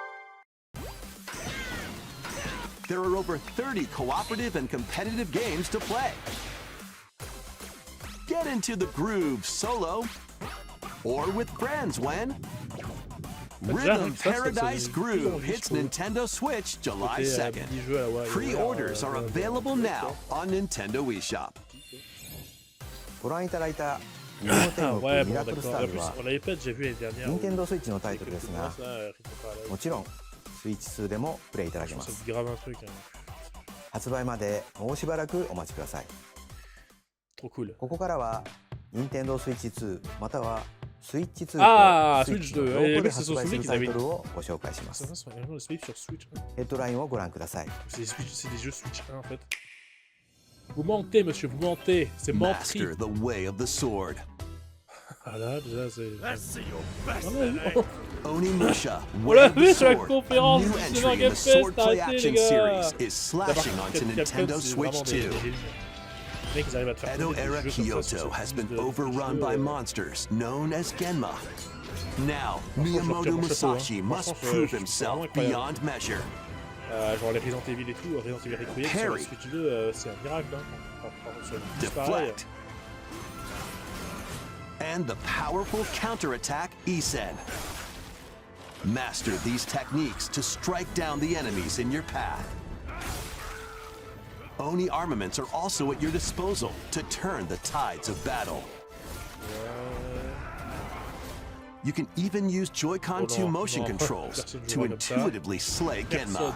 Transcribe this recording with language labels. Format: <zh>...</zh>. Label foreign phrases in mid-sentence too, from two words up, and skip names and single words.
<en>There are over 30 cooperative and competitive games to play. Get into the groove solo or with friends when Rhythm Paradise Groove hits Nintendo Switch July 2nd. Pre-orders are available now on Nintendo eShop.</en> <ja>ご覧いただいたニューテン</ja> <fr>Ouais,</fr> <ja>ミ</ja> <fr>bon,</fr> <ja>ラクルス</ja> <fr>d'accord.</fr> <ja>タ</ja> <fr>En</fr> <ja>ーズ</ja> <fr>plus,</fr> <ja>は</ja> <fr>on l'avait pas déjà vu l'année dernière.</fr> <ja>任天堂スイッチのタイトルですが</ja> <fr>Ça, Rhythm Paradise.</fr> <ja>もちろんスイッチ2でもプレイいただけ</ja> <fr>Je</fr> <ja>ま</ja> <fr>pense que</fr> <ja>す</ja> <fr>c'est grave un truc. Hein.</fr> <ja>発売までもうしばらくお待ちください</ja> <fr>Trop cool.</fr> <ja>ここからは任天堂スイッチ2またはスイッチ2 あーとスイッチ Switch 2 のローカルで</ja> <fr>c'est sur</fr> <ja>発売す Switch る</ja> <fr>qu'ils</fr> <ja>タイ</ja> <fr>avaient</fr> <ja>トルをご紹介しま</ja> <fr>Ça,</fr> <ja>す</ja> <fr>c'est vraiment le Switch sur Switch. Hein.</fr> <ja>ヘッドラインをご覧ください</ja> <fr>C'est des jeux Switch 1 en fait. Vous mentez, monsieur, vous mentez. C'est menti. Master the way of the sword. Ah là, déjà, c'est.</fr> <en>Onimusha,</en> <fr>On</fr> <en>Way</en> <fr>l'a</fr> <en>of the</en> <fr>vu sur la</fr> <en>Sword,</en> <fr>conférence</fr> <en>new</en> <fr>du</fr> <en>entry</en> <fr>Summer</fr> <en>in</en> <fr>Game</fr> <en>the</en> <fr>Fest,</fr> <en>Swordplay</en> <fr>arrêtez,</fr> <en>Action</en> <fr>les gars.</fr> <en>Series is slashing onto Nintendo Switch 2.</en> <fr>Les mecs, ils arrivent à te faire</fr> <en>Edo</en> <fr>des</fr> <en>Era</en> <fr>jeux comme ça sur</fr> <en>Kyoto</en> <fr>ce</fr> <en>has</en> <fr>type</fr> <en>been</en> <fr>de</fr> <en>overrun</en> <fr>jeu,</fr> <en>by monsters known as Genma. Now, Miyamoto</en> <fr>je retire mon chapeau,</fr> <en>Musashi</en> <fr>hein.</fr> <en>must</en> <fr>Franchement,</fr> <en>prove</en> <fr>je suis</fr> <en>himself</en> <fr>vraiment incroyable.</fr> <en>beyond measure.</en> <fr>genre les Resident Evil et tout, Resident Evil Requiem sur la</fr> <en>Parry.</en> <fr>Switch 2, c'est un miracle. Hein. Sur une puce pareille.</fr> <en>Deflect. and the powerful counterattack Isen. Master these techniques to strike down the enemies in your path. Oni armaments are also at your disposal to turn the tides of battle. You can even use Joy-Con 2 motion controls to intuitively slay Genma.</en>